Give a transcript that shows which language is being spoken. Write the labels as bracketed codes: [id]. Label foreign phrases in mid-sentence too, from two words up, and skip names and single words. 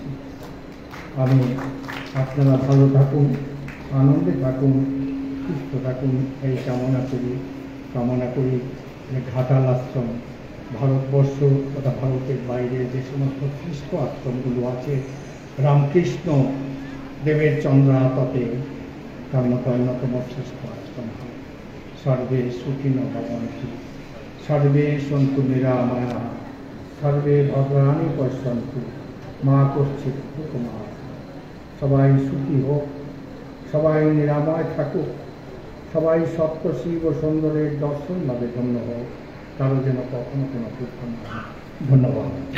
[bn] আমি আপনারা ভালো থাকুন, আনন্দে থাকুন, সুস্থ থাকুন, এই কামনা করি যে ঘাটাল আশ্রম ভারতবর্ষ তথা ভারতের বাইরে যে সমস্ত খ্রিস্ট আশ্রমগুলো আছে, রামকৃষ্ণ দেবের চন্দ্রাততে তার মতো অন্যতম শ্রেষ্ঠ আশ্রম হয়। [sa] সর্বে সুখিনো ভবন্তু, সর্বে সন্তু নিরাময়া, সর্বে ভদ্রাণি পশ্যন্তু, মা কশ্চিৎ দুঃখমা। [bn] সবাই সুখী হোক, সবাই নিরাময় থাকুক, সবাই সত্য শিব ও সুন্দরের দর্শন লাভে ধন্য হোক, কারো যেন কখনো কোনো দুঃখ না হয়। ধন্যবাদ।